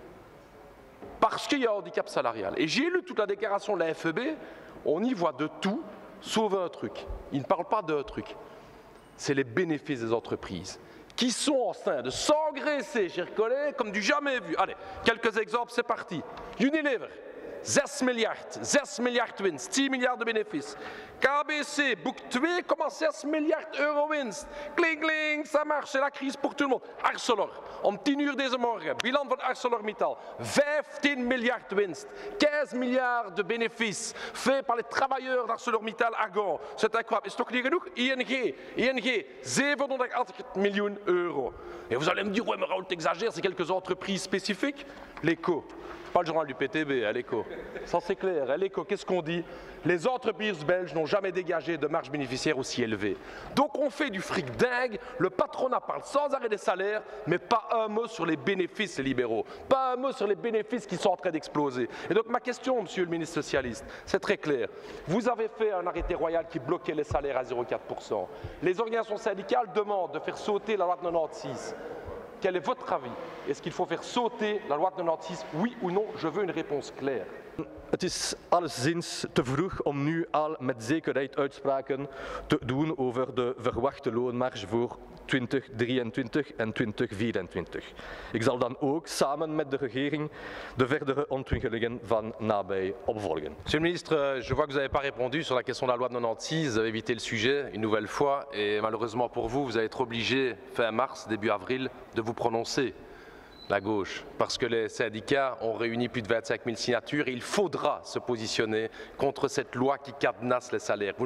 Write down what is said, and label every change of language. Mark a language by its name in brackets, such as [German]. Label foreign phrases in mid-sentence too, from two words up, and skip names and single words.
[French] Parce qu'il y a un handicap salarial. Et j'ai lu toute la déclaration de la FEB, on y voit de tout, sauf un truc. Il ne parle pas d'un truc. C'est les bénéfices des entreprises, qui sont en train de s'engraisser, chers collègues, comme du jamais vu. Allez, quelques exemples, c'est parti. Unilever, [Dutch] 6 miljard winst, [French] 10 milliards de bénéfices. [Dutch] KBC boekt 2,6 miljard euro winst. Kling, kling, [French] ça marche, c'est la crise pour tout le monde. Arcelor, [Dutch] om 10 uur deze morgen, bilan van ArcelorMittal, 15 miljard winst, [French] 15 milliards de bénéfices faits par les travailleurs d'ArcelorMittal à Gand. C'est incroyable. [Dutch] Is toch niet genoeg? ING, 780 miljoen euro. [French] Et vous allez me dire, ouais, mais Raoul, t'exagères, c'est quelques entreprises spécifiques. L'Eco. Pas le journal du PTB, à l'Eco. Ça c'est clair, à l'Eco, qu'est-ce qu'on dit? Les entreprises belges n'ont jamais dégagé de marge bénéficiaire aussi élevée. Donc on fait du fric dingue, le patronat parle sans arrêt des salaires, mais pas un mot sur les bénéfices libéraux, pas un mot sur les bénéfices qui sont en train d'exploser. Et donc ma question, monsieur le ministre socialiste, c'est très clair. Vous avez fait un arrêté royal qui bloquait les salaires à 0,4%. Les organisations syndicales demandent de faire sauter la loi de 96. Quel est votre avis? Est-ce qu'il faut faire sauter la loi de 96? Oui ou non? Je veux une réponse claire. [Dutch] Het is alleszins te vroeg om nu al met zekerheid uitspraken te doen over de verwachte loonmarge voor 2023 en 2024. Ik zal dan ook samen met de regering de verdere ontwikkelingen van nabij opvolgen. [French] Monsieur le ministre, je vois que vous n'avez pas répondu sur la question de la loi de 96, vous avez évité le sujet une nouvelle fois et malheureusement pour vous, vous allez être obligé fin mars, début avril, de vous prononcer. La gauche, parce que les syndicats ont réuni plus de 25 000 signatures et il faudra se positionner contre cette loi qui cadenasse les salaires.